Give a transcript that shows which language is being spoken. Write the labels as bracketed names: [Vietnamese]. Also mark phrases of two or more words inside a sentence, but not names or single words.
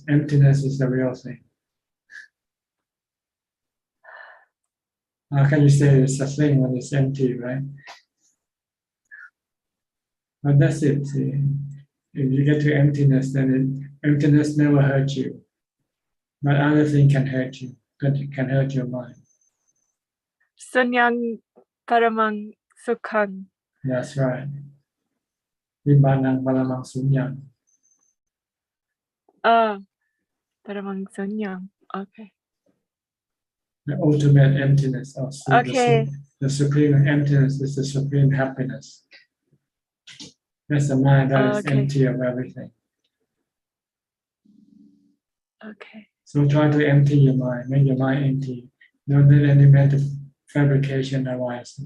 [English] Emptiness is the real thing. How can you say it's a thing when it's empty, right? But that's it. See? If you get to emptiness, then emptiness never hurts you. But other thing can hurt you. That can hurt your mind. [Pali] Sunyang paramang sukhang. [English] That's right. [Pali] Nibbānang paramang sunyang. Paramang sunyang. [English] Okay. The ultimate emptiness, or Okay. the supreme emptiness is the supreme happiness. That's the mind that is empty of everything. Okay. So try to empty your mind, make your mind empty. Don't let any mental fabrication arises.